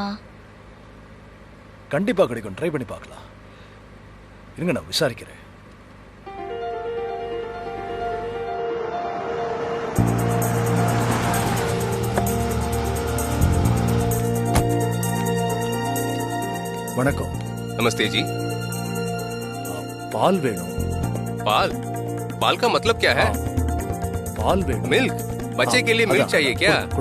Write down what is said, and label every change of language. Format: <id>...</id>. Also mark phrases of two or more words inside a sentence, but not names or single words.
<ta>கண்டிப்பா கிடைக்கும். ட்ரை பண்ணி பார்க்கலாம். இருங்க, நான் விசாரிக்கிறேன். வணக்கம்.</ta> <hi>नमस्ते जी।</hi> <ta>பால் வேணும்.</ta> <hi>पाल पाल का मतलब क्या है?</hi> <ta>பால் வேணும்.</ta> <hi>मिल्क? बच्चे के लिए मिल्क अदा, चाहिए क्या? कुड-</hi>